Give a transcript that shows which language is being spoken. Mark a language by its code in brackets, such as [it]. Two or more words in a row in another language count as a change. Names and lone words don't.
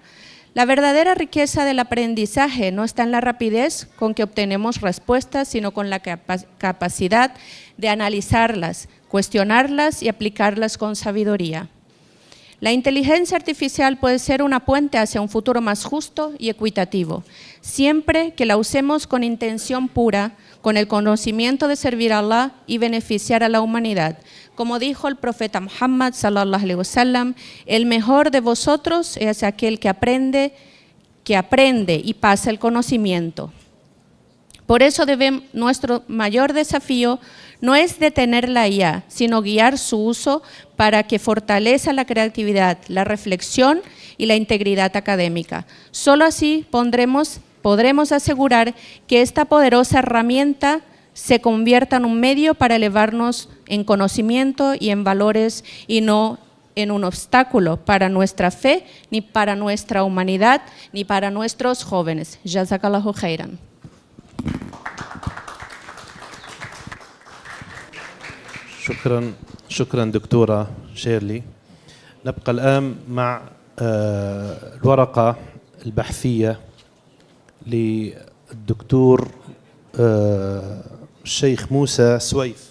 [es] La verdadera riqueza del aprendizaje no está en la rapidez con que obtenemos respuestas, sino con la capacidad de analizarlas, cuestionarlas y aplicarlas con sabiduría. La inteligencia artificial puede ser una puente hacia un futuro más justo y equitativo, siempre que la usemos con intención pura, con el conocimiento de servir a Allah y beneficiar a la humanidad. Como dijo el profeta Muhammad [ar] صلى الله عليه وسلم, [es] el mejor de vosotros es aquel que aprende y pasa el conocimiento. Por eso nuestro mayor desafío no es detener la IA, sino guiar su uso para que fortalezca la creatividad, la reflexión y la integridad académica. Solo así podremos asegurar que esta poderosa herramienta se convierta en un medio para elevarnos en conocimiento y en valores, y no en un obstáculo para nuestra fe, ni para nuestra humanidad, ni para nuestros jóvenes. [ar] جزاك الله خيرا. شكرا دكتورة شيرلي. نبقى الآن مع الورقة البحثية للدكتور الشيخ موسى سويف.